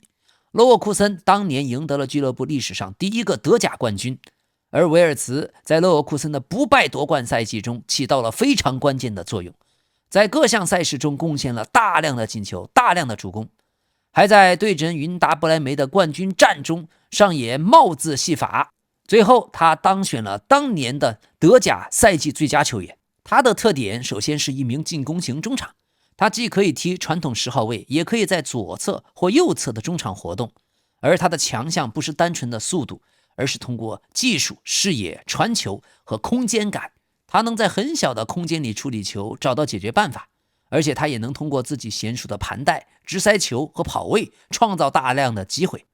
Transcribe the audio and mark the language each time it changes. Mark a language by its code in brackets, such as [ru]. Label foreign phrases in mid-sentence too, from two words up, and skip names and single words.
[zh] 勒沃庫森當年贏得了俱樂部歷史上第一個德甲冠軍，而維爾茨在勒沃庫森的不敗奪冠賽季中起到了非常關鍵的作用，在各項賽事中貢獻了大量的進球、大量的助攻，還在對陣雲達不萊梅的冠軍戰中上演帽子戲法。最後他當選了當年的德甲賽季最佳球員。他的特點首先是一名進攻型中場，他既可以踢傳統10號位，也可以在左側或右側的中场活動。而他的強项不是單純的速度，而是通過技術、視野、傳球和空間感。他能在很小的空間裡處理球，找到解決辦法，而且他也能通過自己娴熟的盘帶、直塞球和跑位，創造大量的機会。